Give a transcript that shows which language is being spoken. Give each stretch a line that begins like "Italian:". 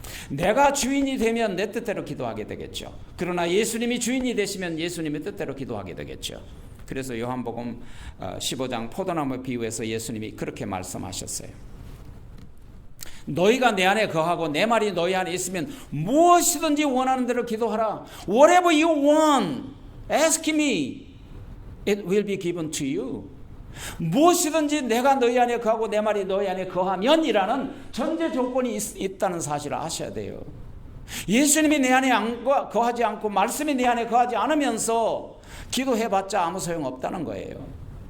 Korean: 내가 주인이 되면 내 뜻대로 기도하게 되겠죠. 그러나 예수님이 주인이 되시면 예수님의 뜻대로 기도하게 되겠죠. 그래서 요한복음 15장 포도나무 비유에서 예수님이 그렇게 말씀하셨어요. 너희가 내 안에 거하고 내 말이 너희 안에 있으면 무엇이든지 원하는 대로 기도하라.
English: Whatever you want, ask me. It will be given to you.
Korean: 무엇이든지 내가 너희 안에 거하고 내 말이 너희 안에 거하면이라는 전제 조건이 있다는 사실을 아셔야 돼요. 예수님이 내 안에 거하지 않고 말씀이 내 안에 거하지 않으면서 기도해봤자 아무 소용없다는 거예요.